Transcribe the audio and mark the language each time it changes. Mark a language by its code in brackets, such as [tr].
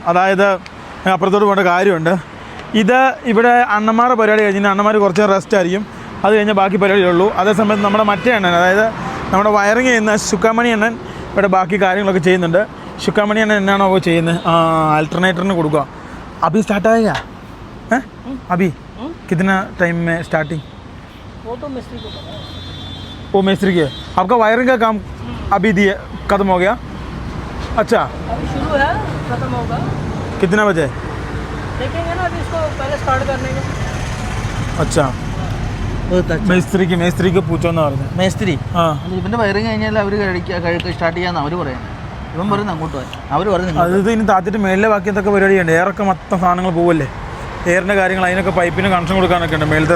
[ml] അതായത് അപ്പുറത്തോട്ട് പോകേണ്ട കാര്യമുണ്ട്. ഇത് ഇവിടെ അണ്ണന്മാരുടെ പരിപാടി കഴിഞ്ഞാൽ അണ്ണന്മാർ കുറച്ച് റെസ്റ്റ് ആയിരിക്കും. അത് കഴിഞ്ഞാൽ ബാക്കി പരിപാടിയുള്ളൂ. അതേസമയത്ത് നമ്മുടെ മറ്റേ അണ്ണൻ, അതായത് നമ്മുടെ വയറിങ് ചെയ്യുന്ന ശുക്കാമണി അണ്ണൻ ഇവിടെ ബാക്കി കാര്യങ്ങളൊക്കെ ചെയ്യുന്നുണ്ട്. ശുക്കാമണി അണ്ണൻ എന്നാണോ ചെയ്യുന്നത്? ആൾട്ടർനേറ്ററിന് കൊടുക്കുക. [hi] അഭി സ്റ്റാർട്ടായേगा? अभी कितना टाइम में स्टार्टिंग? वो तो मिस्त्री को पता है. वो मिस्त्री के. आपका वायरिंग का काम अभी दिए खत्म हो गया? अच्छा, अभी शुरू है, खत्म होगा. कितना बजे? देखेंगे ना, अभी इसको पहले स्टार्ट करने के. [ml] अच्छा, മേസ്ത്രിക്ക് പൂച്ചോന്നാ പറഞ്ഞത്. മേസ്ത്രി. ആ, ഇവന്റെ വയറിങ് കഴിഞ്ഞാൽ അവര് സ്റ്റാർട്ട് ചെയ്യാന്ന് അവര് പറയാം. ഇവൻ പറയുന്നത് അങ്ങോട്ട് പോയി. അവര് പറയുന്നത് അത് ഇനി താത്തിട്ട് മേളിലെ ബാക്കി എന്തൊക്കെ പരിപാടിയുണ്ട്. എയറൊക്കെ മൊത്തം സാധനങ്ങൾ പോവല്ലേ, എയറിൻ്റെ കാര്യങ്ങൾ, അതിനൊക്കെ പൈപ്പിന് കണക്ഷൻ കൊടുക്കാനൊക്കെ ഉണ്ട് മേളത്തെ